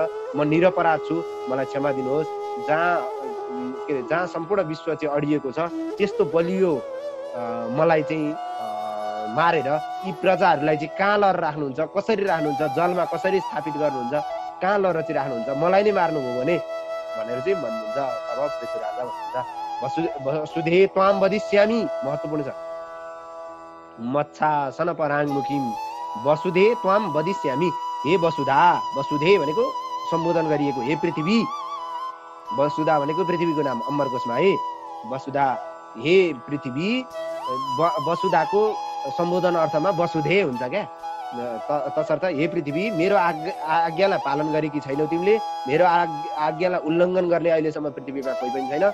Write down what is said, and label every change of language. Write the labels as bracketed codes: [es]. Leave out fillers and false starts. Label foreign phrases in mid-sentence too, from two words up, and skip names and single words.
[ne] म निरपराध छु, मलाई क्षमा दिनुहोस्। जहाँ सम्पूर्ण विश्व चाहिँ अडिएको छ त्यस्तो बलियो मलाई चाहिँ मारेर यी प्रजाहरूलाई चाहिँ कहाँ लर राख्नुहुन्छ, कसरी राख्नुहुन्छ, जलमा कसरी स्थापित गर्नुहुन्छ, कहाँ लर चाहिँ राख्नुहुन्छ, मलाई नै मार्नुभयो भने भनेर चाहिँ भन्नुहुन्छ। अब पृथ्वी राजा भन्नुहुन्छ [sa] वसुधे त्वाम वदिष्यामि, [ne] महत्त्वपूर्ण छ। [sa] मच्छासन पराङ्मुखीम वसुधे त्वाम वदिष्यामि। [ne] हे वसुधा, वसुधे भनेको सम्बोधन गरिएको हे पृथ्वी, वसुधा भनेको पृथ्वीको नाम अमरकोशमा है। वसुधा हे पृथ्वी, वसुधाको सम्बोधन अर्थमा वसुधे हुन्छ क्या। तसर्थ हे पृथ्वी, मेरो आज्ञालाई पालन गरेकी छैनौ तिमीले, मेरो आज्ञालाई उल्लङ्घन गर्ने अहिलेसम्म पृथ्वीमा कोही पनि छैन।